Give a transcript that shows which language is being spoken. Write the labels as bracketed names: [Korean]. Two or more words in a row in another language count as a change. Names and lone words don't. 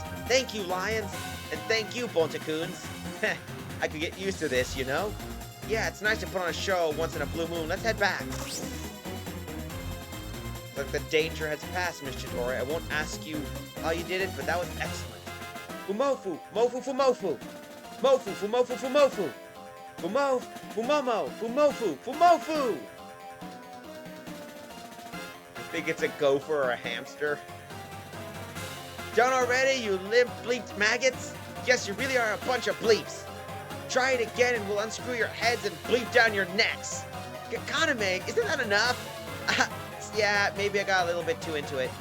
[English] Thank you, Lions, and thank you, Boltacoons. I could get used to this, you know? Yeah, it's nice to put on a show once in a blue moon. Let's head back. Look, the danger has passed, Miss Chidori. I won't ask you how you did it, but that was excellent. Fumofu, mofu fumofu. Mofu, fumofu, fumofu. Fumo, fumomo, fumofu, fumofu. I think it's a gopher or a hamster. Done already, you limp bleeped maggots? Yes, you really are a bunch of bleeps. Try it again and we'll unscrew your heads and bleep down your necks. Kaname, isn't that enough? Yeah, maybe I got a little bit too into it.